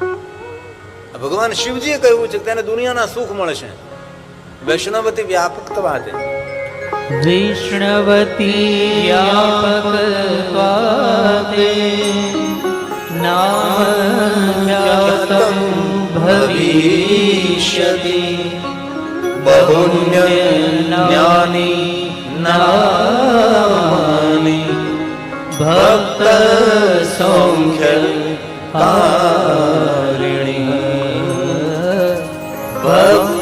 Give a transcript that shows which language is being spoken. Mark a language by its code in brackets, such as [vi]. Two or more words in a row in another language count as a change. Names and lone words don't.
[gu] ભગવાન શિવજીએ કહ્યું છે કે તેને દુનિયાના સુખ મળશે. [sa] વૈષ્ણવતી વ્યાપકત્વાતે, વૈષ્ણવતી વ્યાપકત્વાતે નામ ખ્યાતમ ભવિષ્યતિ बहुन्य ज्ञानी नामानि भक्त सौख्य कारिणी भक्त